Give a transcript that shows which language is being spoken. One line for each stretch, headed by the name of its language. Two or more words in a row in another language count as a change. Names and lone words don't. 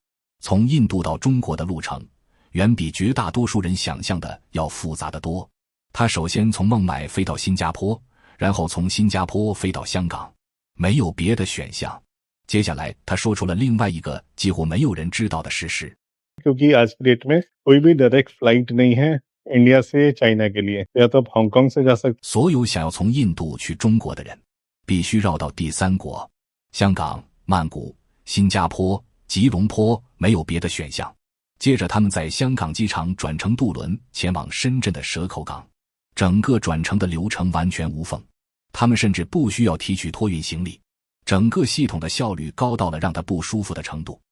Chinese: 从印度到中国的路程远比绝大多数人想象的要复杂得多。他首先从孟买飞到新加坡，然后从新加坡飞到香港，没有别的选项。接下来他说出了另外一个几乎没有人知道的事实，
Hindi: क्योंकि आज की डेट में कोई भी
English: direct flight
Hindi: नहीं है इंडिया से चाइना के लिए, या तो आप हांगकांग से जा सकते।
Chinese: 所有想要从印度去中国的人必须绕到第3国，香港、曼谷、新加坡、吉隆坡，没有别的选项。接着他们在香港机场转乘渡轮前往深圳的蛇口港，整个转乘的流程完全无缝，他们甚至不需要提取托运行李，整个系统的效率高到了让他不舒服的程度。